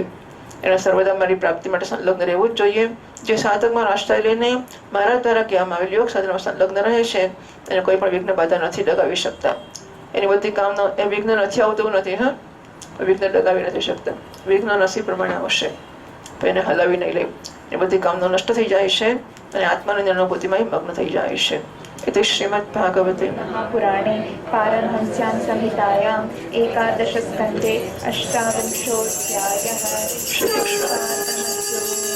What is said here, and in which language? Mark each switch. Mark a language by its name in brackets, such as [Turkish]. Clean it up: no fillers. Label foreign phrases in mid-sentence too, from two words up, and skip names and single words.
[Gujarati] એને સર્વદા મારી પ્રાપ્તિ માટે સંલગ્ન રહેવું જ જોઈએ. જે સાધકમાં આશ્રય લઈને મારા દ્વારા કહેવામાં આવેલી યોગ સાધનામાં સંલગ્ન રહે છે એને કોઈ પણ વિઘ્ન બાધા નથી લગાવી શકતા. એની બધી કામનો એ વિઘ્ન નથી આવતું નથી. વિઘ્ન લગાવી નથી શકતા. વિઘ્ન નસીબ પ્રમાણે આવશે તો એને હલાવી નહીં લે. એ બધી કામનો નષ્ટ થઈ જાય છે અને આત્માની અનુભૂતિમાં મગ્ન થઈ જાય છે. [Sanskrit] इति श्रीमद्भागवते महापुराणे पारमहंस्यां संहितायाम् एकादशस्कन्धे अष्टाविंशोऽध्यायः। श्रीकृष्ण